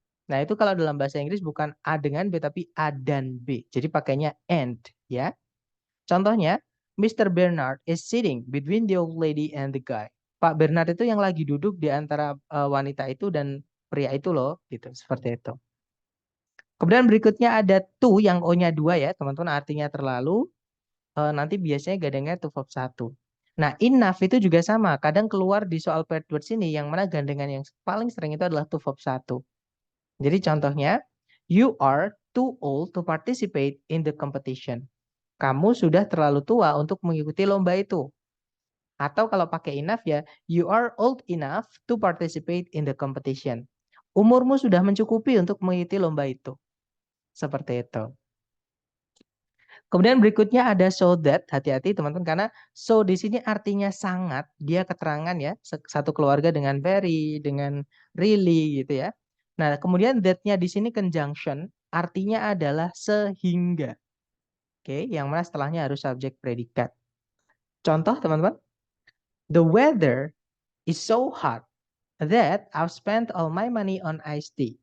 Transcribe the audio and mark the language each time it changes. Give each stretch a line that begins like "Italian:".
Indonesian: Nah, itu kalau dalam bahasa Inggris bukan A dengan B, tapi A dan B. Jadi pakainya and ya. Contohnya, Mr.
English: Bernard is sitting between the old lady and the guy.
Indonesian: Pak Bernard itu yang lagi duduk di antara wanita itu dan pria itu loh, gitu. Seperti itu. Kemudian berikutnya ada to yang O-nya 2 ya, teman-teman, artinya terlalu. Nanti biasanya gandengnya to verb 1. Nah, enough itu juga sama. Kadang keluar di soal paired words ini yang mana gandengan yang paling sering itu adalah to verb 1. Jadi contohnya,
English: you are too old to participate in the competition.
Indonesian: Kamu sudah terlalu tua untuk mengikuti lomba itu. Atau kalau pakai enough ya,
English: you are old enough to participate in the competition.
Indonesian: Umurmu sudah mencukupi untuk mengikuti lomba itu. Seperti itu. Kemudian berikutnya ada so that, hati-hati teman-teman karena so di sini artinya sangat, dia keterangan ya, satu keluarga dengan very, dengan really gitu ya. Nah, kemudian that-nya di sini conjunction, artinya adalah sehingga. Oke, yang mana setelahnya harus subjek predikat. Contoh teman-teman,
English: the weather is so hot that I've spent all my money on iced tea.